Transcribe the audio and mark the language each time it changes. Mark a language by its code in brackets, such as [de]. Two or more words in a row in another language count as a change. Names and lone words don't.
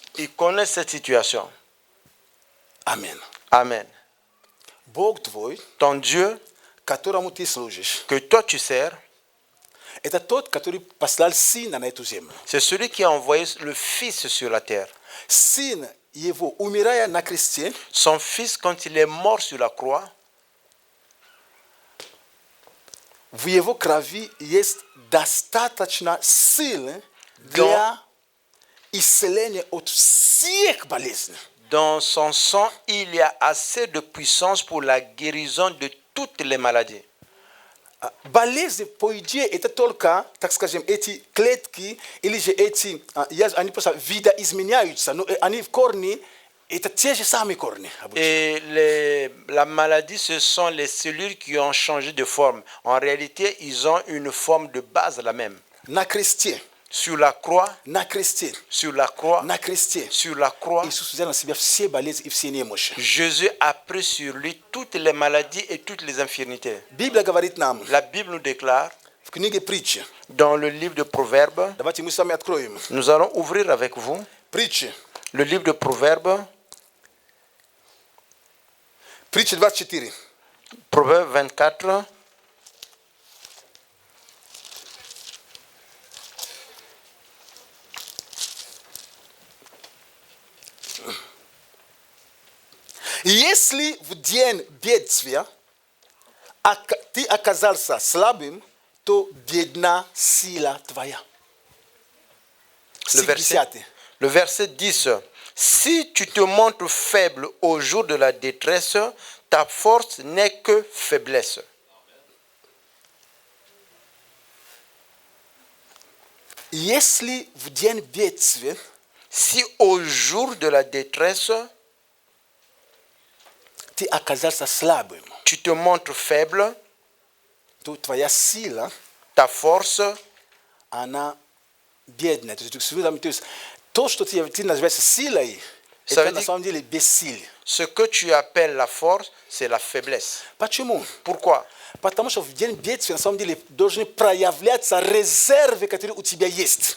[fr] il connaît cette situation. [ru] Аминь. [fr] Amen. [ru] Бог твой, [fr] Ton Dieu [ru] которому ты служишь, [fr] que toi tu sers, [ru] это тот, который послал сына на эту землю. [fr] c'est celui qui a envoyé le Fils sur la terre. [ru] Сын его, умирая на кресте, [fr] Son Fils, quand il est mort sur la croix, [ru] в его крови есть достаточно силы для исцеления от всех болезней. [fr] dans son sang, il y a assez de puissance pour la guérison de toutes les maladies. [ru] Болезни, по идее, это только, так скажем, эти клетки или же эти, они просто видоизменяются, но они в корне, это те же самые корни. [fr] Et la maladie, ce sont les cellules qui ont changé de forme. En réalité, ils ont une forme de base la même. [ru] На кресте, [fr] Sur la croix, [ru] на кресте, [fr] sur la croix, [ru] на кресте. [fr] sur la croix, [ru] Иисус взял на себя все болезни и все немощи. [fr] Jésus a pris sur lui toutes les maladies et toutes les infirmités. [ru] Библия говорит нам [fr] La Bible nous déclare, [ru] в книге притчи, [fr] dans le livre de Proverbes, [ru] давайте мы с вами откроем. [fr] nous allons ouvrir avec vous [ru] Притчи, [fr] le livre de Proverbes, [ru] притча 24. [fr] Proverbe 24. [ru] Если в день бедствия ты оказался слабым, то бедна сила твоя. [fr] Le verset, 10. le verset 10. Si tu te montres faible au jour de la détresse, ta force n'est que faiblesse. [ru] Если в день бедствия [fr] Si au jour de la détresse, [ru] ты оказался слабым, [fr] tu te montres faible, [ru] то твоя сила, [fr] ta force, [ru] она бедная. То есть то, что ты называешь силой, [fr] Ça [ru] это [fr] veut [ru] на [fr] dire- [ru] самом деле бессилие. [fr] ce que tu appelles la force, c'est la faiblesse. [ru] Почему? [fr] Pourquoi? [ru] Потому что в день бедствия на самом деле должны проявляться резервы, которые у тебя есть.